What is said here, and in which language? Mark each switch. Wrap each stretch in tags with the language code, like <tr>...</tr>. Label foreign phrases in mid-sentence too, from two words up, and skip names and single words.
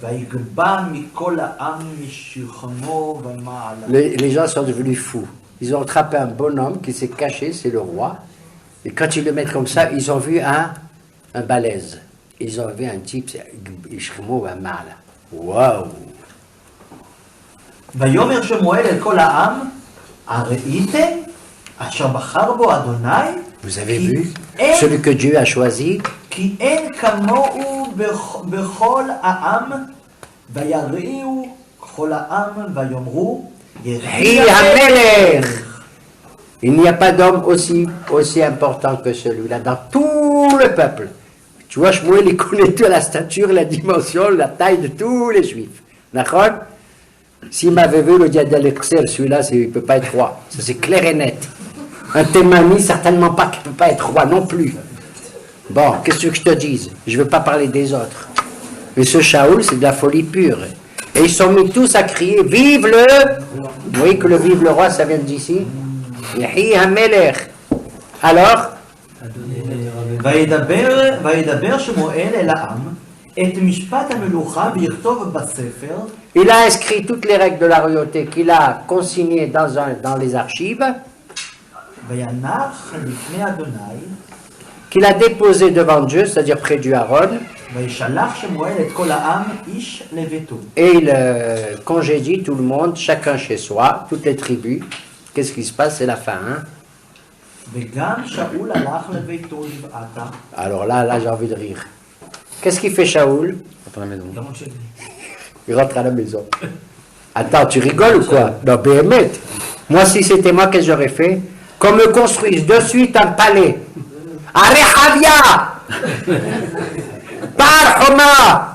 <fr>Les gens sont devenus fous. Ils ont attrapé un bonhomme qui s'est caché, c'est le roi. Et quand ils le mettent comme ça, ils ont vu un balèze. Ils ont vu un type, waouh!</fr> <he>ויאמר שמואל אל כל העם, הראיתם אשר בחר בו אדוני?</he> <fr>Vous avez vu celui que Dieu a choisi?</fr> <he>כי אין כמוהו בכל העם, ויראו כל העם ויאמרו יחי המלך.</he> <fr>Il n'y a pas d'homme aussi important que celui-là dans tout le peuple. Tu vois, Shmuel, il connaît toute la stature, la dimension, la taille de tous les juifs. D'accord? S'il m'avait vu le diable d'Alexer, celui-là, il ne peut pas être roi. Ça, c'est clair et net. Un Témani, certainement pas, qui ne peut pas être roi non plus. Bon, qu'est-ce que je te dise? Je ne veux pas parler des autres. Mais ce Shaoul, c'est de la folie pure. Et ils sont mis tous à crier, vive le... Vous voyez que le vive le roi, ça vient d'ici?</fr> <he>יחי המלך. Alors? וידבר שמואל אל העם את משפט המלוכה ויכתוב בספר.</he> <fr>Il a inscrit toutes les règles de la royauté qu'il a consignées dans les archives,</fr> <he>וינח לפני אדוני,</he> <fr>qu'il a déposé devant Dieu, c'est-à-dire près du Aaron,</fr> <he>וישלח שמואל את כל העם איש לביתו.</he> <fr>et il congédie tout le monde, chacun chez soi, toutes les tribus. Qu'est-ce qui se passe? C'est la fin, hein?</fr> <he>וגם שאול הלך לביתו לבעתה.</he> <fr>Alors là j'ai envie de rire. Qu'est-ce qu'il fait Shaoul? Il rentre à la maison. Attends, tu rigoles ou quoi? Non, Béhémet. Moi, si c'était moi, qu'est-ce que j'aurais fait? Qu'on me construise de suite un palais. À Rehavia! Par Homa!</fr>